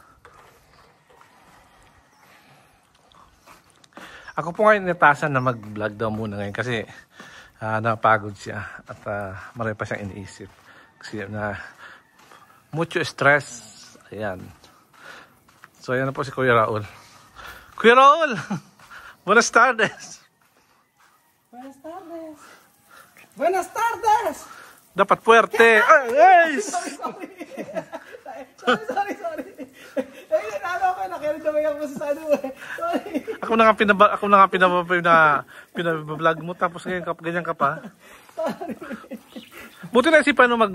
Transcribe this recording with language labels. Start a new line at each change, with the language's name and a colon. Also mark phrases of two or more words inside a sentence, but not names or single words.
Filipino: Ako po ngayon natasan na mag-vlog daw muna ngayon kasi napagod siya at marami pa siyang iniisip. Kasi mucho stress. Ayan. So, ayan na po si Kuya Raul. Kuya Raul!
Spanish: Buenas tardes! Buenas tardes. Buenas tardes.
Filipino: Dapat puwerte. Ay! Sorry. Ay, nakinig kami ako sa ano eh. Sorry. Ako na nga pinablog mo tapos ganyan ka pa. Sorry. Buti na isipan mo